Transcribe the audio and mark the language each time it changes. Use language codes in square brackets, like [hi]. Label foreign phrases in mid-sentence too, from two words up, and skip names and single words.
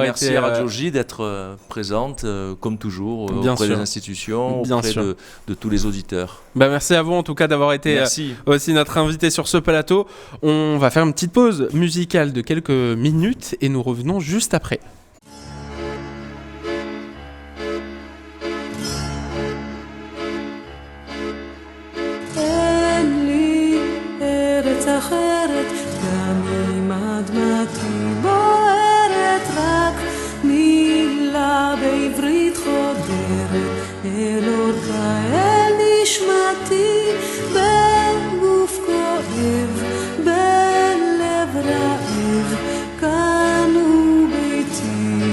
[fr] merci été à Radio J d'être présente, comme toujours, Bien auprès sûr. des institutions, Bien auprès sûr. de tous les auditeurs. Merci à vous en tout cas d'avoir été Merci. aussi notre invité sur ce plateau. On va faire une petite pause musicale de quelques minutes et nous revenons juste après. [he] אין לי ארץ אחרת, גם אם אדמתי בוערת, רק מילה בעברית חודרת, אל אורכה אל נשמתי, בגוף כואב, בלב רעב, כאן הוא ביתי.